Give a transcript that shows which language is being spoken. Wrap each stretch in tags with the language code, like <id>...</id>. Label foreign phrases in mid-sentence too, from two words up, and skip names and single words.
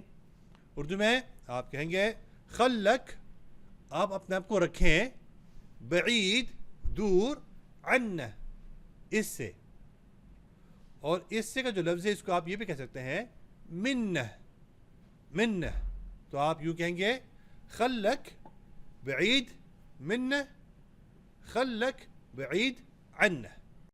<hi>उर्दू में आप कहेंगे खल्लक, आप अपने आप को रखें, बईद दूर, अन्ना इससे, और इससे का जो लफ्ज़ है इसको आप ये भी कह सकते हैं मिन्ना, मिन्ना। तो आप यूँ कहेंगे</hi> <ar>خلّك بعيد منّا, خلّك بعيد عنّا.</ar>